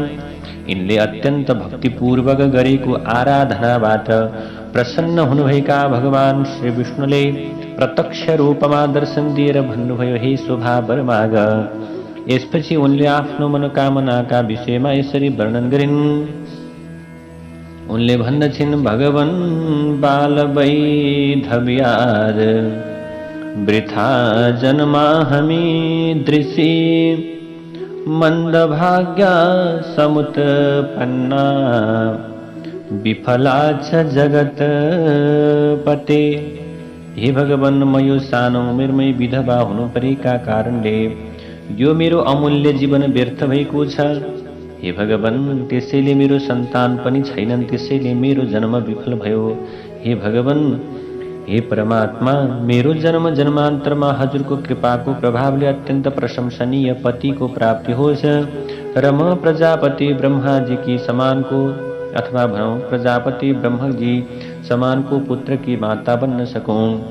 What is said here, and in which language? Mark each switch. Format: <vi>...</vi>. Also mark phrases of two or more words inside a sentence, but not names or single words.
<ne>यिनले अत्यन्त भक्तिपूर्वक गरेको आराधनाबाट प्रसन्न हुनुभएका भगवान श्री विष्णुले प्रत्यक्ष रूपमा दर्शन दिएर भन्नुभयो, हे शोभा वर माग। यसपछि उनले आफ्नो मनोकामनाका विषयमा यसरी वर्णन गरिन्। उनले भन्दछिन्,</ne> <sa>भगवन् बालवैधव्याद वृथा जन्माहमीदृशी मन्दभाग्या समुत्पन्ना विफला च जगतपते।</sa> <ne>हे भगवान, म यो सानो उमेरमै विधवा हुनु परेका कारणले यो मेरो अमूल्य जीवन व्यर्थ भएको छ। हे भगवान, त्यसैले मेरो सन्तान पनि छैनन्, त्यसैले मेरो जन्म विफल भयो। हे भगवान, हे परमात्मा, मेरो जन्म जन्मांतरमा हजुरको कृपाको प्रभावले अत्यन्त प्रशंसनीय पतिको प्राप्ति होस् र म प्रजापति ब्रह्माजीकी समानको अथवा भनौं प्रजापति ब्रह्मजी समानको पुत्र की माता बन्न सकूं।</ne>